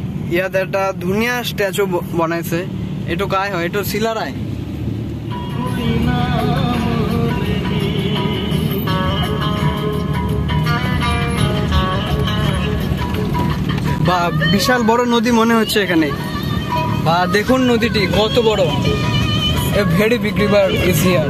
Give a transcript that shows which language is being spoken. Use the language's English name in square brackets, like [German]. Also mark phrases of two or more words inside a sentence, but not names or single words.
[Assamese] ইয়াত এটা ধুনীয়া স্ট্যাচু বনাইছে। এইটো কাই হয়? এইটো চিলারাই। [Bangla] বা বিশাল বড় নদী মনে হচ্ছে এখানে। বা দেখুন নদীটি কত বড়। [English] A very big river is here.